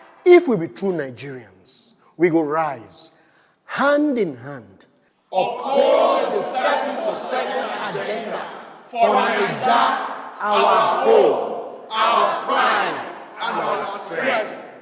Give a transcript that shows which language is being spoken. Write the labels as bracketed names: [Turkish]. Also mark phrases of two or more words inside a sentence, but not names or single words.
[Nigerian Pidgin] If we be true Nigerians, we go rise hand in hand, uphold the 7 to 7 agenda for Naija, our home, our pride, and our strength.